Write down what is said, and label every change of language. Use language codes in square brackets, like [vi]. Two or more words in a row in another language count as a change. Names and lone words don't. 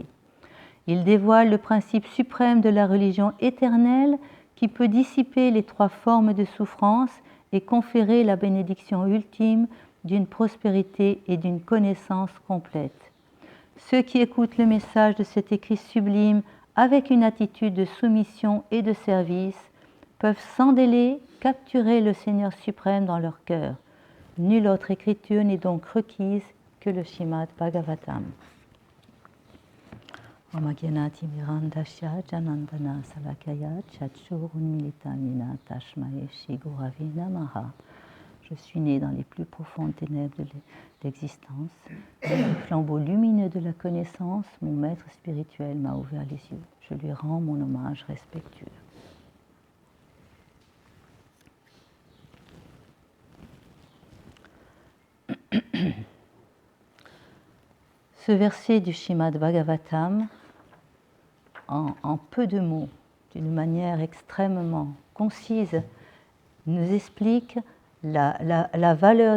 [fr] Il dévoile le principe suprême de la religion éternelle qui peut dissiper les 3 formes de souffrance et conférer la bénédiction ultime d'une prospérité et d'une connaissance complète. Ceux qui écoutent le message de cet écrit sublime avec une attitude de soumission et de service peuvent sans délai capturer le Seigneur suprême dans leur cœur. Nulle autre écriture n'est donc requise que le Śrīmad Bhagavatam. [sa] Omagyanati Mirandasya Janandana Salakaya Chachurunmilitamina Tashmae Shigurave Namaha. [fr] Je suis né dans les plus profondes ténèbres de l'existence. Le flambeau lumineux de la connaissance, mon maître spirituel m'a ouvert les yeux. Je lui rends mon hommage respectueux. Ce verset du Śrīmad Bhagavatam, en peu de mots, d'une manière extrêmement concise, nous explique la valeur